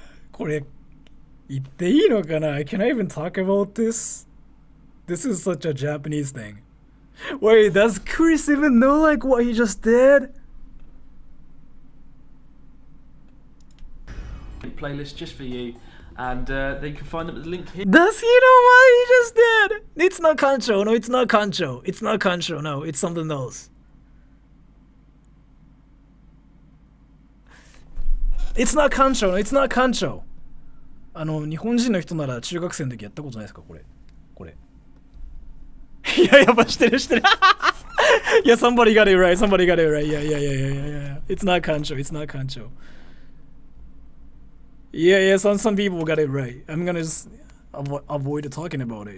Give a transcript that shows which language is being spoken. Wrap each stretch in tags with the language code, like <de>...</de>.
<ja>これ言っていいのかな？</ja> <en>Can I even talk about this? This is such a Japanese thing. Wait, does Chris even know like what he just did? Playlist just for you, and you can find them at the link here. Does he know what he just did? It's not kancho. No, it's not kancho. It's not kancho. No, it's something else. It's not kancho. No, it's not kancho.</en> <ja>日本人の人なら中学生の時やったことないですかこれ。いや、やっぱしてる。</ja> <en>Yeah, somebody got it right. Yeah. It's not kancho. Yeah, some people got it right. I'm gonna just avoid talking about it.</en>